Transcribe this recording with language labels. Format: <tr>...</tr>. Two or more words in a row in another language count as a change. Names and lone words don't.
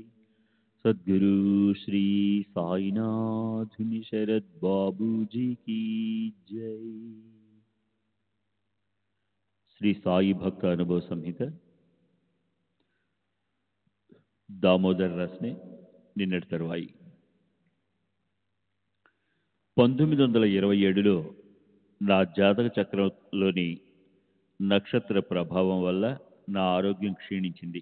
<hi>सद्गुरु श्री साईनाथ शरद बाबू जी की जय।</hi> <te>శ్రీ సాయి భక్త అనుభవ సంహిత దామోదర రస్నే నిన్నటి తరువాయి 1927లో నా జాతక చక్రంలోని నక్షత్ర ప్రభావం వల్ల నా ఆరోగ్యం క్షీణించింది.</te>